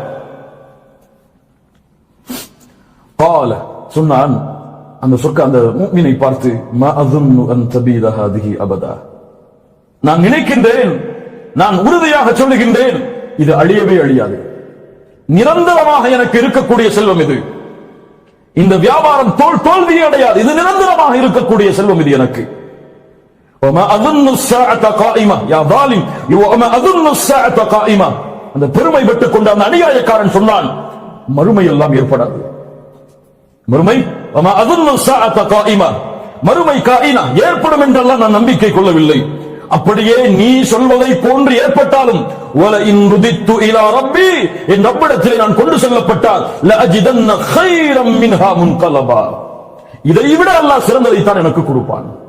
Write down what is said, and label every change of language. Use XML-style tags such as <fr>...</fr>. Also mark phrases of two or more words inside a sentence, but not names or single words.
<ta>قال, சொன்னான் அந்த அந்த முஃமினை பார்த்து,</ta> <ar>ما أظن أن تبيد هذه أبدا,</ar> <ta>நான் நினைக்கின்றேன், நான் உறுதியாக சொல்லுகின்றேன், இது அழியவே அழியாது, நிரந்தரமாக எனக்கு இருக்கக்கூடிய செல்வம் இது. இந்த வியாபாரம் தோல்வியே அடையாது, இது நிரந்தரமாக இருக்கக்கூடிய செல்வம் இது எனக்கு.</ta> <ar>وما اظن الساعه قائمه يا ظالم وما اظن الساعه قائمه,</ar> <ta>அந்த பெருமை பெற்றுக் கொண்ட அந்த அநியாயக்காரன் சொன்னான், மறுமை எல்லாம் ஏற்படாது.</ta> <ar>மறுமை وما اظن الساعه قائمه,</ar> <ta>மறுமை காயினா, ஏற்படும் என்றெல்லாம் நான் நம்பிக்கை கொள்ளவில்லை. அப்படியே நீ சொல்வதை போன்று ஏற்பட்டாலும்,</ta> <ar>ولئن رددت إلى ربي,</ar> <ta>என் ரப்பிடத்திலே நான் கொண்டு செல்லப்பட்டால்,</ta> <ar>لأجدن خيرا منها منقلبا,</ar> <ta>இதை விட அல்லாஹ் சிறந்ததை தான் எனக்கு கொடுப்பான்.</ta>